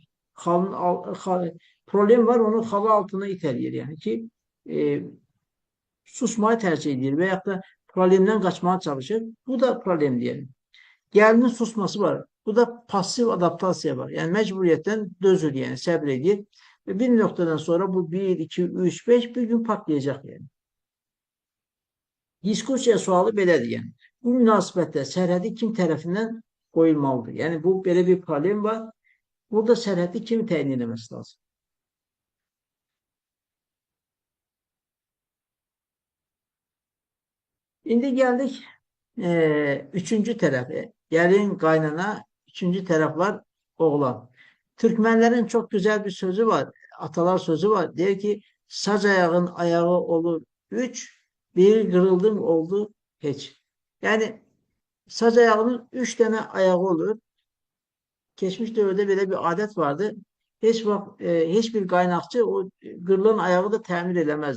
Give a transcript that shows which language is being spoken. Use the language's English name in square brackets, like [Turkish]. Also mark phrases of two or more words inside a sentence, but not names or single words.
[Turkish] Problem var, onu halı altına iteliyor yani ki e, susmayı tercih ediyor veyahut da problemden kaçmaya çalışır. Bu da problem diyelim. Gəlinin susması var. Bu da pasif adaptasiya var. Yani mecburiyetten dözür yani səbr ve bir noktadan sonra bu bir, iki, üç, beş bir gün patlayacak yani. [Azerbaijani] Diskursiya sualı belədir yəni. Bu münasibətdə sərhədi kim tərəfindən qoyulmalıdır? Yəni bu belə bir problem var. Burada sərhədi kim təyin etməsi lazım? İndi geldik üçüncü tərəfə. Gəlin, qaynana, üçüncü tərəf var, oğlan. [Turkish] Türkmenlerin çok güzel bir sözü var. Atalar sözü var. Diyor ki saç ayağın ayağı olur üç, bir kırıldım oldu hiç. Yani saç ayağının üç tane ayağı olur. Geçmiş dövrde böyle bir adet vardı. Hiçbir kaynakçı o kırılan ayağı da tamir edemezdi.